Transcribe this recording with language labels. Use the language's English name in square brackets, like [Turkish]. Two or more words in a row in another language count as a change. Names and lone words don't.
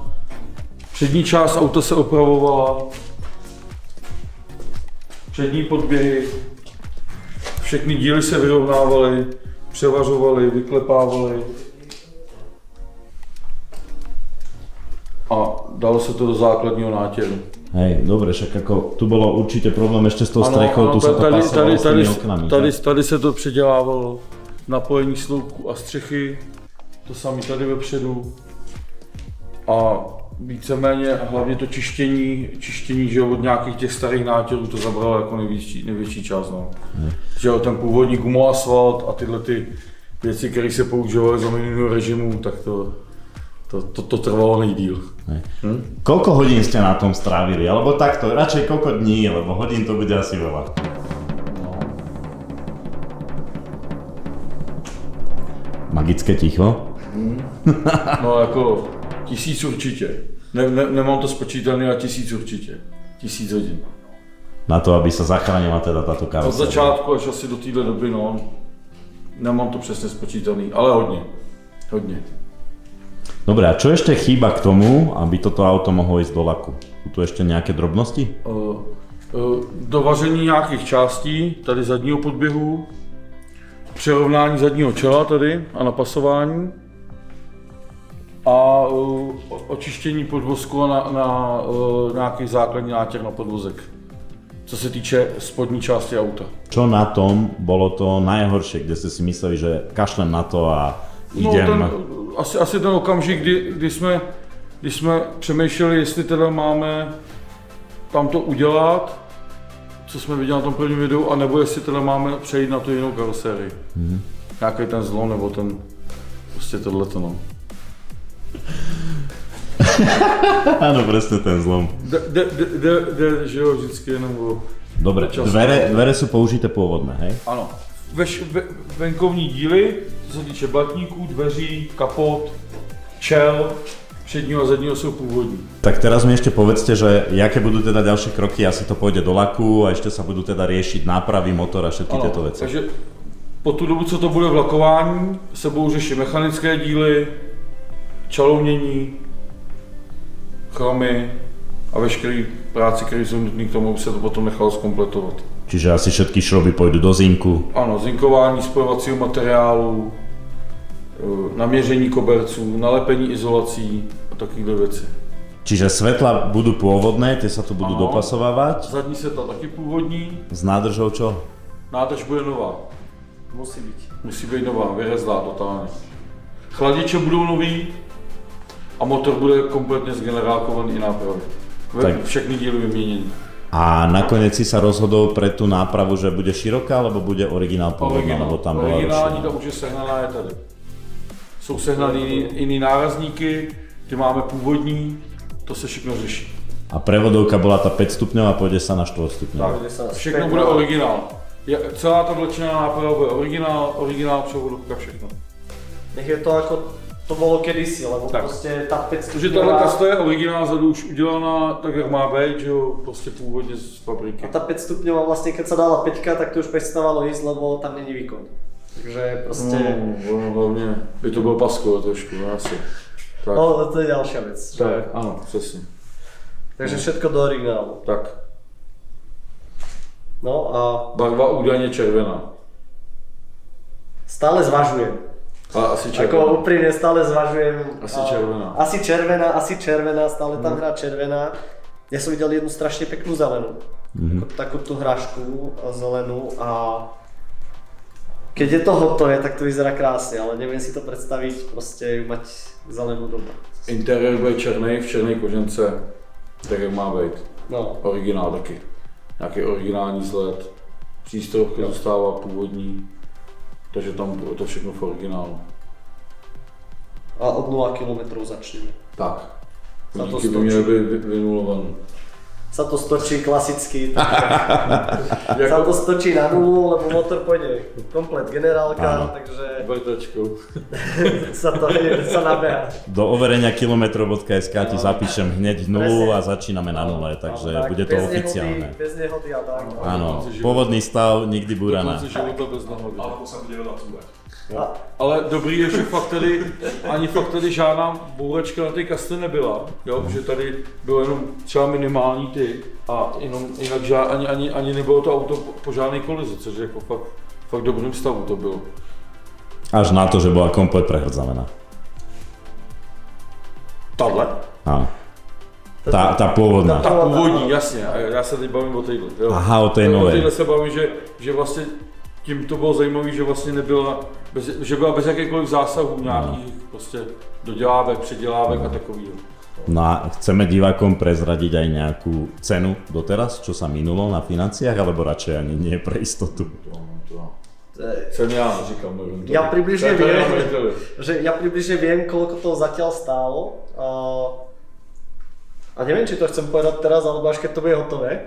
[Czech] Přední část auta se opravovala. Přední podběhy. Všechny díly se vyrovnávaly, převařovaly, vyklepávaly. A dalo se to do základního nátěru. [Slovak] Hej, dobre, však ako tu bolo určite problém ešte s tou strechou, tu sa to pasovalo s tými oknami. [Czech] Tady se to předělávalo, napojení sloupku a střechy, to samé tady vepředu. A víceméně hlavně to čištění že od nějakých těch starých nátěrů to zabralo jako největší část. No. Že ten původní gumoasfalt a tyhle ty věci, které se používaly za minulého režimu, tak to trvalo nejdýl. [Slovak] Koľko hodín ste na tom strávili? Alebo takto, radšej koľko dní, lebo hodín to bude asi veľa. Magické ticho? [Czech] No jako 1000 určitě. [Slovak] Nemám to spočítané, a 1000 určitě. [Czech] 1000 hodin. [Slovak] Na to, aby sa zachránila teda táto karoséria. [Czech] Od začátku až asi do téhle doby, no. Nemám to přesně spočítaný, ale hodně. [Slovak] Dobre, a čo ešte chýba k tomu, aby toto auto mohlo ísť do laku? Sú tu ešte nejaké drobnosti? [Czech] Dovaření nějakých částí, tady zadního podběhu, přerovnání zadního čela tady a napasování a očištění podvozku na nějaký základní nátěr na podvozek, co se týče spodní části auta. [Slovak] Čo na tom bolo to najhoršie, kde ste si mysleli, že kašlem na to a idem? [Czech] No, asi ten okamžik, kdy jsme přemýšleli, jestli teda máme tam to udělat, co jsme viděli na tom prvním videu, anebo jestli teda máme přejít na tu jinou karosérii. Nějaký ten zlom, nebo ten, prostě tohleto, no. [Slovak] Áno, presne ten zlom. [Czech] Že jo, vždycky jenom o... [Slovak] Dobre, dvere sú použité pôvodné, hej? [Czech] Ano. Venkovní díly, co se týče blatníků, dveří, kapot, čel, předního a zadního jsou původní. [Slovak] Tak teraz mi ešte povedzte, že jaké budú teda ďalšie kroky, asi to pôjde do laku a ešte sa budú teda riešiť nápravy motora a všetky tieto veci. [Czech] Takže po tu dobu, co to bude v lakování, se budou řešit mechanické díly, čalounění, chromy a veškeré práce, které jsou nutné k tomu, aby se to potom nechalo zkompletovat. [Slovak] Čiže asi všetky šroby pôjdu do zinku. [Czech] Ano, zinkování spojovacího materiálu, naměření koberců, nalepení izolací a takovéhle věci. [Slovak] Čiže svetla budú pôvodné, tie sa tu budú dopasovávať. [Czech] Zadní svetla taky pôvodní. [Slovak] S nádržou čo? [Czech] Nádrž bude nová. Musí být. Musí být nová, vyrezlá totálně. Chladiče budou nový a motor bude kompletně zgenerálkovaný i nápravy. Tak. Všechny díly vyměnění. [Slovak] A nakoniec si sa rozhodol pre tú nápravu, že bude široká, alebo bude originál pôvodná, lebo tam bola [Czech] Originální, [Slovak] rozšírená. [Czech] ta už je sehnaná, je tady. Jsou sehnaný jiný nárazníky, ty máme původní, to se všechno řeší. [Slovak] A prevodovka bola tá 5 stupňová, pôjde sa na 4 stupňová. [Czech] Všechno bude originál. Celá ta vlečená náprava bude originál, převodovka, všechno. [Slovak] Nech je to [Czech] jako to bylo [Slovak] kedysi, lebo [Czech] Tak. prostě ta 5 Protože tahle kasta je originál, zadu už udělaná tak, jak má být, že jo, prostě původně z fabriky. A ta 5 stupňová vlastně, [Slovak] keď sa dala [Czech] 5, tak to už přestávalo jíst, lebo tam není výkon. Takže prostě... No, hlavně by to bylo pasko trošku, asi. Tak. No, to je další věc. Tak, ano, přesně. [Slovak] Takže všetko do originálu. [Czech] Tak. No a Barva údajně červená. [Slovak] stále zvažujem. [Czech] Ale asi [Slovak] Ako červená. úprimne stále zvažujem. Asi červená. Asi červená, stále tam hrá červená. Ja som videl jednu strašne peknú zelenú. Takú tú hrašku zelenú a keď je to hotové, tak to vyzerá krásne, ale neviem si to predstaviť, proste mať zelenú doma. [Czech] Interiér bude černý, v černé kožence, tak jak má být. No. Originál taky. Nějaký originální vzhled. Přístrojky zůstává původní. Takže tam je to všechno v originálu. A od 0 km začneme. Tak. Za to Díky by [Slovak] stočí. [Czech] měly být vynulované. [Slovak] Sa to stočí klasicky. Sa to stočí na nulu, lebo motor pôjde komplet generálka, takže [Czech] Vrtačkou. [Slovak] sa nabeha. Do overenia kilometrov.sk ti zapíšem hneď nulu a začíname na nule, takže [Czech] Tak, [Slovak] bude to bez oficiálne. Bez nehody a tak. Áno, pôvodný stav, nikdy búrana. [Czech] Konce života bez nahody. Ale to se bude zacúvať. Ale dobrý je, že fakt tady žádná bouračka na té kasty nebyla, jo? Že tady bylo jenom třeba minimální ty a jinak ani nebylo to auto po žádné kolizi, což je jako fakt dobrým stavu to bylo. [Slovak] Až na to, že bola komplet prehrdzavená. [Czech] Tahle? [Slovak] Áno. Tá pôvodná. [Czech] Ta původní, jasně, a já se teď bavím o téhle. Jo. [Slovak] Aha, o tej O novej. [Czech] téhle se bavím, že vlastně tím to bylo zajímavé, že vlastně nebyla, že byla bez jakýchkoliv zásahů nějakých prostě dodělávek, předělávek a takového. [Slovak] No a chceme divákom prezradiť aj nejakú cenu doteraz, čo sa minulo na financiách, alebo radšej ani nie pre istotu? [Czech] Ceny já neříkám, nevím. [Slovak] Ja približne [Czech] To je [Slovak] viem, [Czech] na majiteli. [Slovak] ja približne viem, koľko to zatiaľ stálo. A neviem, či to chcem povedať teraz, alebo až keď to bude hotové.